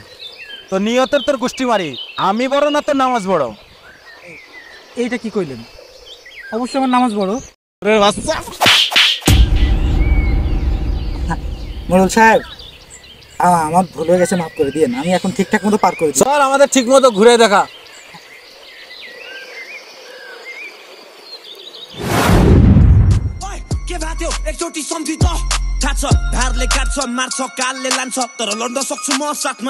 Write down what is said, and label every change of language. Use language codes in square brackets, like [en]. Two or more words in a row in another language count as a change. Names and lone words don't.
[bn] তো নিয়তের তোর গোষ্ঠী মারি, আমি বড় না তোর নামাজ বড়? এইটা কি কইলেন? অবশ্যই আমার নামাজ বড়। মোড়ল সাহেব, আমার ভুল হয়ে গেছে, মাফ করে দিয়েন। আমি এখন ঠিকঠাক মতো পার করে দিই। চল আমাদের ঠিক মতো ঘুরে দেখা। [ne] एकचोटि सम्झित थाहा छ धारले काट्छ मार्छ कालले लान्छ तर लड्न सक्छु म साथमा